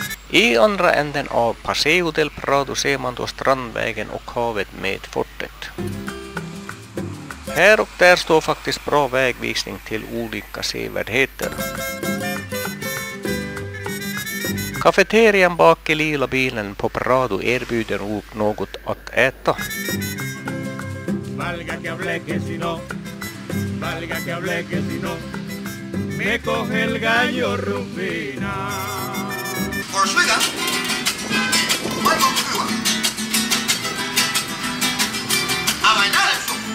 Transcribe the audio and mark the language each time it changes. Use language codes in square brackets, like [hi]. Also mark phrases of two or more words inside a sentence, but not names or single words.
[sv] I andra änden av Paseo del Prado ser man då Strandvägen och havet med fortet. Här och där står faktiskt bra vägvisning till olika sevärdheter. Kafeterian bak i lila bilen på Prado erbjuder nog något att äta. [es] Valga que hablé que si no, valga que hablé que si no, me coge el gallo Rufina. Por Sweden, Michael Cuba. A bailar eso.